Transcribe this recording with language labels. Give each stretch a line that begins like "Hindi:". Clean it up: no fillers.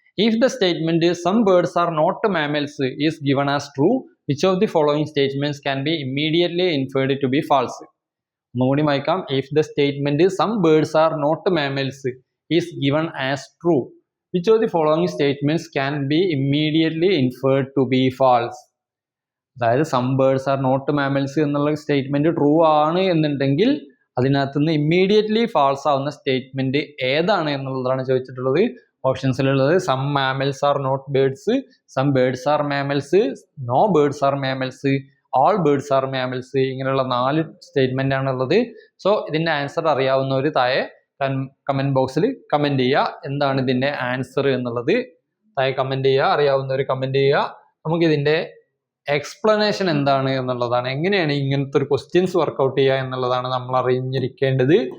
English: If the statement some birds are not mammals is given as true, which of the following statements can be immediately inferred to be false?
Malayalam: ഒന്നുകൂടി വായിക്കാം.
English: If the statement some birds are not mammals is given as true, which of the following statements can be immediately inferred to be false?
Malayalam: അതായത്
English: some birds are not mammals
Malayalam: എന്നുള്ള statement true ആണ് എന്നുണ്ടെങ്കിൽ അതിനകത്ത് നിന്ന് immediately false ആവുന്ന statement ഏതാണ് എന്നുള്ളതാണ് ചോദിച്ചിട്ടുള്ളത്.
English: ഓപ്ഷൻസിലുള്ളത് some mammals are not birds, some birds are mammals, no birds are mammals, all birds are mammals,
Malayalam: ഇങ്ങനെയുള്ള 4 സ്റ്റേറ്റ്മെന്റ് ആണുള്ളത്. സോ ഇതിന്റെ ആൻസർ അറിയാവുന്നവർ താഴെ കമന്റ് ബോക്സിൽ കമന്റ് ചെയ്യുക. എന്താണ് ഇതിന്റെ ആൻസർ എന്നുള്ളത് താഴെ കമന്റ് ചെയ്യുക. അറിയാവുന്നവർ കമന്റ് ചെയ്യുക. നമുക്ക് ഇതിന്റെ എക്സ്പ്ലനേഷൻ എന്താണ് എന്നുള്ളതാണ്, എങ്ങനെയാണ് ഇങ്ങനത്തെ ഒരു ക്വസ്റ്റ്യൻസ് വർക്കൗട്ട് ചെയ്യുക എന്നുള്ളതാണ് നമ്മൾ അറിഞ്ഞിരിക്കേണ്ടത്.